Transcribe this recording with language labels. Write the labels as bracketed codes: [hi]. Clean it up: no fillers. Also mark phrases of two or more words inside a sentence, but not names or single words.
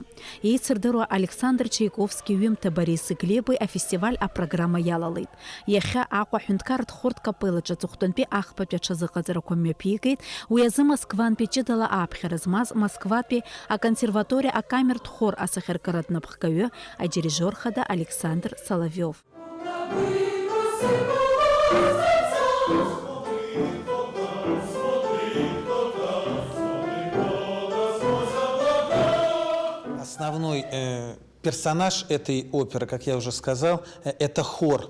[ab] Еицырдыруа Александр Чайковски ҩымҭа Бориси Глеби афестиваль апрограмма иалалеит. Иахьа Аҟәа аҳәынҭқарратә хәыртә капеллаҿы аҵыхәтәантәи ахԥатәи аҽазыҟаҵарақәа мҩаԥигеит, уи азы Москвантәи ҷыдала ааԥхьара змаз Москватәи аконсерваториа акамертә хор асахьаркыратә напхгаҩы адирижер хада Александр Соловиов. [ru] Основной персонаж этой оперы, как я уже сказал, это хор.